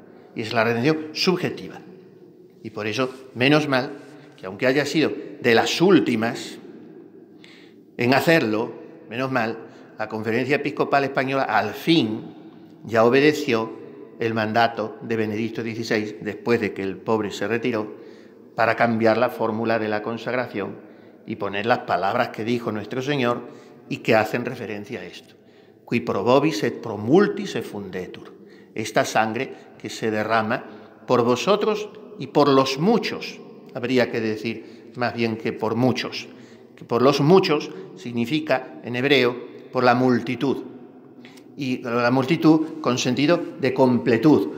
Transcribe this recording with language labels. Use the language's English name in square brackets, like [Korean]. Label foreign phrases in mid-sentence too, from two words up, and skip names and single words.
[Spanish] Y es la redención subjetiva. Y por eso, menos mal, que aunque haya sido de las últimas en hacerlo, menos mal, la Conferencia Episcopal Española al fin ya obedeció el mandato de Benedicto XVI, después de que el pobre se retiró, para cambiar la fórmula de la consagración y poner las palabras que dijo nuestro Señor y que hacen referencia a esto. [Latin] Qui pro vobis et pro multis effundetur. [Spanish] Esta sangre que se derrama por vosotros y por los muchos. Habría que decir más bien que por muchos. Que por los muchos significa en hebreo por la multitud. Y la multitud con sentido de completud.